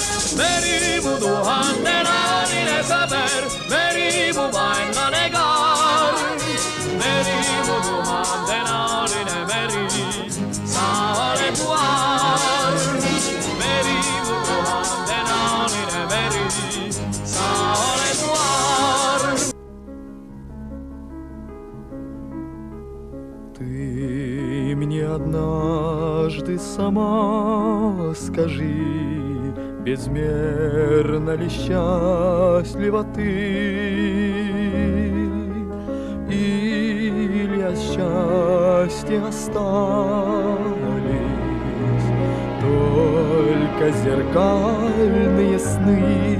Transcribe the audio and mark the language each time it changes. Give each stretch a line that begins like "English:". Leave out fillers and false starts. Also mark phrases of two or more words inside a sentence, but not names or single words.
Estonian: Meri mu tuhandenaline sõber, meri mu vaenlane kaar, meri mu tuhandenaline meri, sa oled mu aar. Meri mu tuhandenaline meri, sa oled mu aar.
Russian: Ты мне однажды сама скажи, безмерно ли счастлива ты, или от счастья остались только зеркальные сны.